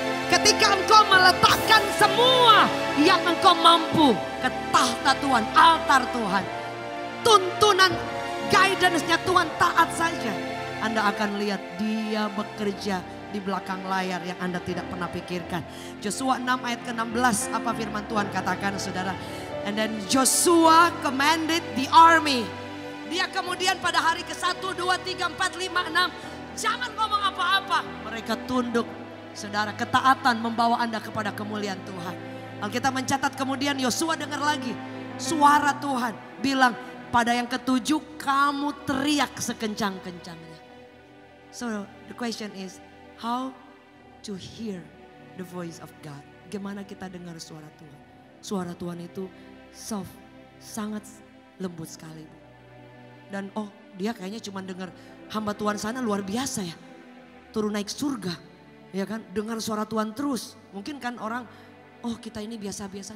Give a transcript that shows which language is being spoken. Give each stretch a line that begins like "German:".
Indonesian: Ketika engkau meletakkan semua yang engkau mampu ke tahta Tuhan, altar Tuhan. Tuntunan, guidance-nya Tuhan, taat saja. Anda akan lihat dia bekerja di belakang layar yang Anda tidak pernah pikirkan. Joshua 6 ayat ke-16, apa firman Tuhan katakan saudara.
English: And then Joshua commanded the army.
Indonesian: Dia kemudian pada hari ke-1, 2, 3, 4, 5, 6. Jangan ngomong apa-apa. Mereka tunduk. Saudara, ketaatan membawa Anda kepada kemuliaan Tuhan. Alkitab mencatat kemudian Yosua dengar lagi suara Tuhan bilang, pada yang ke-7 kamu teriak sekencang-kencangnya.
English: So the question is, how to hear the voice of God?
Indonesian: Gimana kita dengar suara Tuhan? Suara Tuhan itu soft, sangat lembut sekali. Dan dia kayaknya cuma dengar hamba Tuhan sana luar biasa ya. Turun naik surga. Ya kan, dengar suara Tuhan terus. Mungkin kan orang, kita ini biasa-biasa.